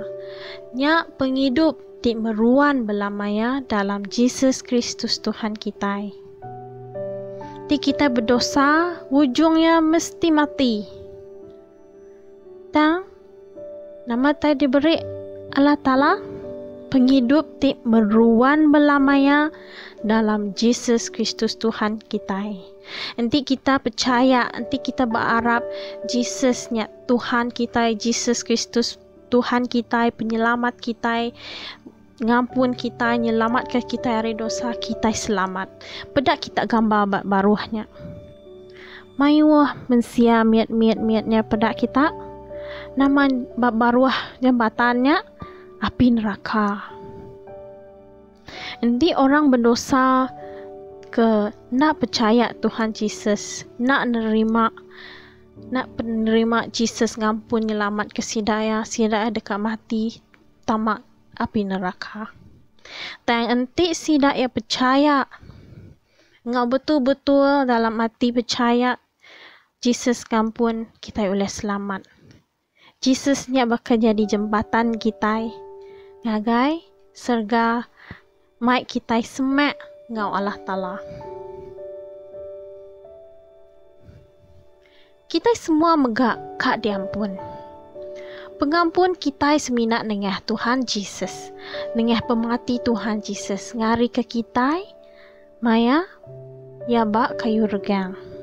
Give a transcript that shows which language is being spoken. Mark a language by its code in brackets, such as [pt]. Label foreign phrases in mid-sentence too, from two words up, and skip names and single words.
[iba] Nyak penghidup ti meruan belamaya dalam Yesus Kristus Tuhan kita. Ti kita berdosa, ujungnya mesti mati. Tang nama tai diberi Allah Ta'ala penghidup ti meruan belamaya dalam Yesus Kristus Tuhan kita. Nanti kita percaya, nanti kita berharap Yesusnya Tuhan kita, Yesus Kristus Tuhan kita, penyelamat kita, ngampun kita, nyelamatkan kita dari dosa kita selamat. Pedak kita gambar baruhnya. Mayuah mensia miat-miatnya pedak kita. Nama baruah jambatannya api neraka. Nanti orang berdosa ke nak percaya Tuhan Yesus, nak penerima Yesus ngampun nyelamat ke sidaya dekat mati tamak api neraka. Dan nanti sidaya percaya ngau betul-betul dalam hati percaya Yesus ngampun kita boleh selamat. Yesusnya bakal jadi jembatan kita ngagai serga mai kita semak ngau Allah Ta'ala. Kita semua megak kak diampun. Pengampun kita seminat dengan Tuhan Yesus, dengan pemati Tuhan Yesus ngari ke kita maya ya bak kayu regang.